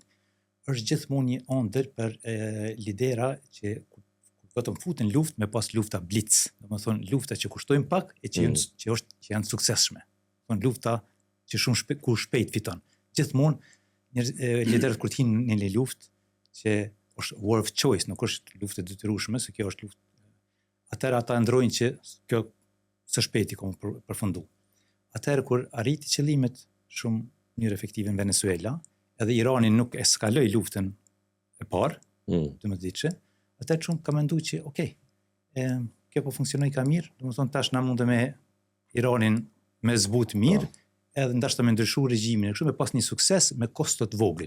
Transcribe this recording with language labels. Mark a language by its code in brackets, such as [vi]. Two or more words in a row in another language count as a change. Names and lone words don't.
[sq] Është gjithmonë një ëndër për lidera që vetëm futen luftë me pas lufta blitz. Domethënë lufta që kushtojnë pak e që janë suksesshme. Domethënë lufta që kur shpejt fiton. Gjithmonë liderët kur hinë në një luftë që është [en] war of choice, [sq] nuk është luftë e detyrueshme, se kjo është luftë. Atëherë ata ndrojnë që kjo së shpejti kom përfundu. Atëherë kur arriti qëllimet shumë njërë efektive në Venezuela, edhe Irani nuk eskaloi luftën e parë, 12 ditëshe, atëherë shumë ka mendu që, kjo po funksionoi ka mirë, do më thonë tash na mundë me Iranin me zbut mirë, edhe ndashta me ndryshu regjimin, kështu me pas një sukses me kostot vogël.